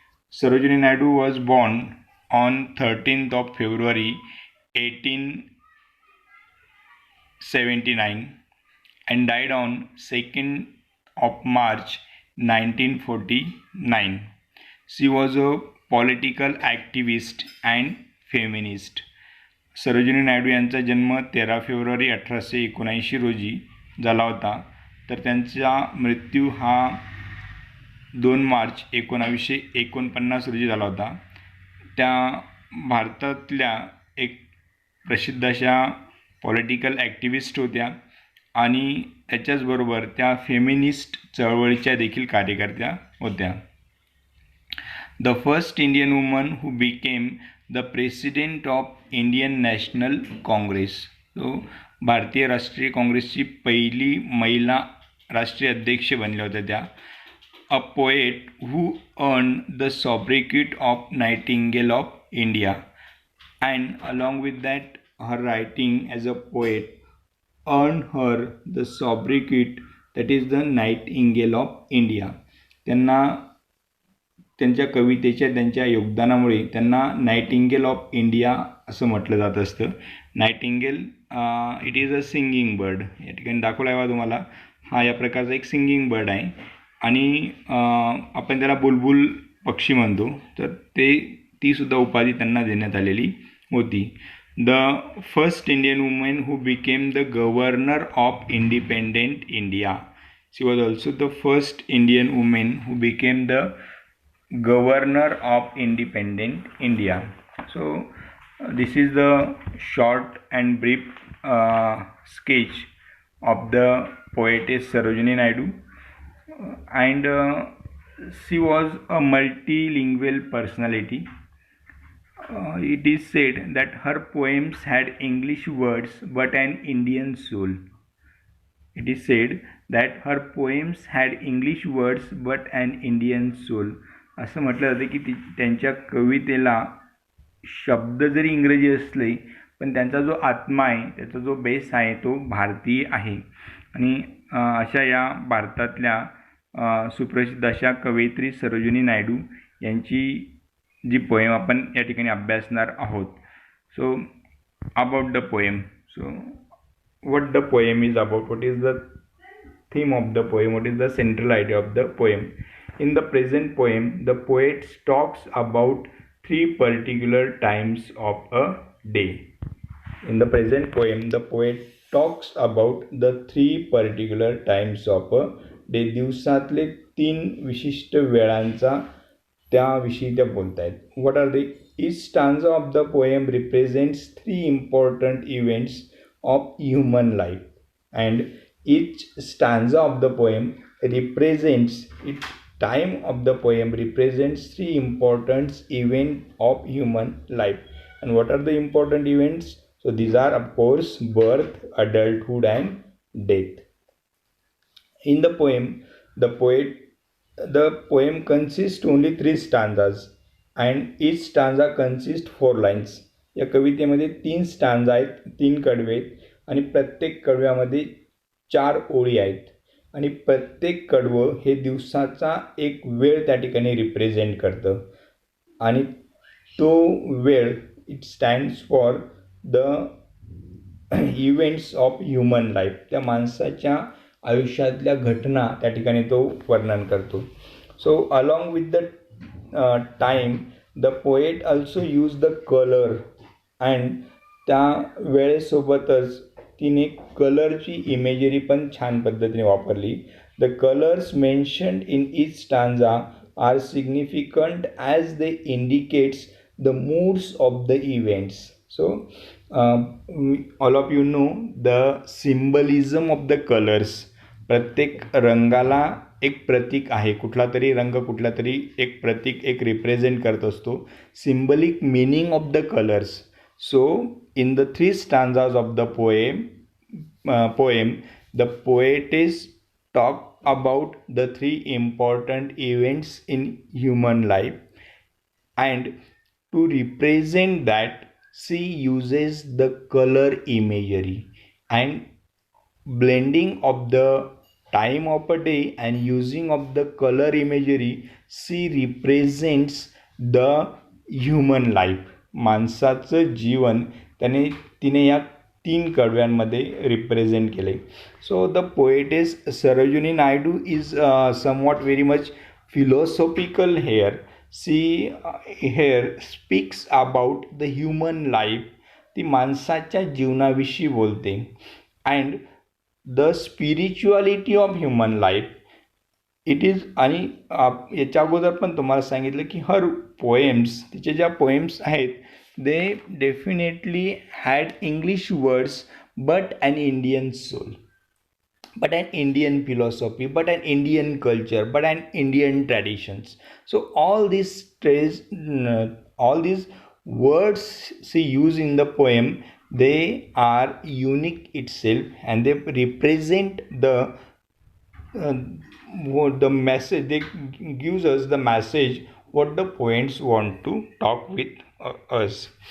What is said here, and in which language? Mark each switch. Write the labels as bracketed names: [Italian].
[English] Sarojini Naidu was born on 13th of February 1879 and died on 2nd of March 1949. She was a political activist and feminist. [Marathi] Sarojini Naidu यांचा जन्म 13 February 1879 रोजी झाला होता, तर त्यांचा मृत्यू हा 2 मार्च 1949 रोजी झाला होता. त्या भारतातल्या एक प्रसिद्ध अशा पॉलिटिकल ॲक्टिव्हिस्ट होत्या आणि त्याच्याचबरोबर त्या फेमिनिस्ट चळवळीच्या देखील कार्यकर्त्या होत्या. [English] The first Indian woman who became the president of Indian National Congress. [Marathi] तो भारतीय राष्ट्रीय काँग्रेसची पहिली महिला राष्ट्रीय अध्यक्ष बनल्या होत्या त्या. [English] A poet who earned the sobriquet of Nightingale of India, and along with that her writing as a poet earned her the sobriquet that is the Nightingale of India. [Marathi] त्यांना त्यांच्या कवितेच्या त्यांच्या योगदानामुळे त्यांना नाइटिंगेल ऑफ इंडिया असं म्हटलं जात असतं. [English] Nightingale it is a singing bird. [Marathi] या ठिकाणी दाखवला आहे तुम्हाला, हा या प्रकारचा एक सिंगिंग बर्ड आहे आणि आपण त्याला बुलबुल पक्षी म्हणतो. तर तीसुद्धा उपाधी त्यांना देण्यात आलेली होती. [English] The first Indian women who became the governor of independent India. She was also the first Indian women who became the governor of independent India. So this is the short and brief sketch of the poetess Sarojini Naidu. And she was a multilingual personality. It is said that her poems had English words but an Indian soul. It is said that her poems had English words but an Indian soul. [Marathi] असं म्हटलं जातं की त्यांच्या कवितेला शब्द जरी इंग्रजी असले पण त्यांचा जो आत्मा आहे, त्याचा जो बेस आहे तो भारतीय आहे. आणि अशा या भारतातल्या सुप्रसिद्ध अशा कवयित्री सरोजिनी नायडू यांची जी पोएम आपण या ठिकाणी अभ्यासणार आहोत. [English] So about the poem. So what the poem is about, what is the theme of the poem, what is the central idea of the poem. In the present poem, the poet talks about 3 particular times of a day. In the present poem, the poet talks about the 3 particular times of a [Marathi] day, दिवसातले 3 विशिष्ट वेळांचा त्याविषयी त्या बोलत आहेत. [English] What are they? Each stanza of the poem represents 3 important events of human life and each stanza of the poem represents its time of the poem represents 3 important events of human life. And what are the important events? So these are of course birth, adulthood and death. In the poem, the poem consists only 3 stanzas and each stanza consists 4 lines. [Marathi] या कवितेमध्ये 3 stanza आहेत, 3 कडवे आहेत आणि प्रत्येक कडव्यामध्ये 4 ओळी आहेत आणि प्रत्येक कडवं हे दिवसाचा एक वेळ त्या ठिकाणी रिप्रेझेंट करतं आणि तो वेळ [English] It stands for the events of human life. [Marathi] त्या माणसाच्या आयुष्यातल्या घटना त्या ठिकाणी तो वर्णन करतो. [English] so along with the time the poet also use the colour and [Marathi] त्या वेळेसोबतच तिने कलरची इमेजरी पण छान पद्धतीने वापरली. [English] The colours mentioned in each stanza are significant as they indicates the moods of the events. So all of you know the symbolism of the colours. [Marathi] प्रत्येक रंगाला एक प्रतीक आहे, कुठला तरी रंग कुठला तरी एक प्रतीक एक रिप्रेझेंट करत असतो. [English] Symbolic meaning of the colours. So, in the 3 stanzas of the poem, the poetess talk about the 3 important events in human life, and to represent that, she uses the color imagery and blending of the time of a day and using of the color imagery, she represents the human life. [Marathi] माणसाचं जीवन तिने या 3 कडव्यांमध्ये represent केले. [English] So the poetess Sarojini Naidu is somewhat very much philosophical here. She here speaks about the human life. [Marathi] ती माणसाच्या जीवनाविषयी बोलते [English] And the spirituality of human life it is. [Marathi] आणि याच्या अगोदर पण तुम्हाला सांगितलं की [English] her poems, [Marathi] तिचे ज्या पोएम्स आहेत [English] They definitely had English words but an Indian soul, but an Indian philosophy, but an Indian culture, but an Indian traditions. So all these words she used in the poem, they are unique itself and they represent the message. They gives us the message what the poets want to talk with us.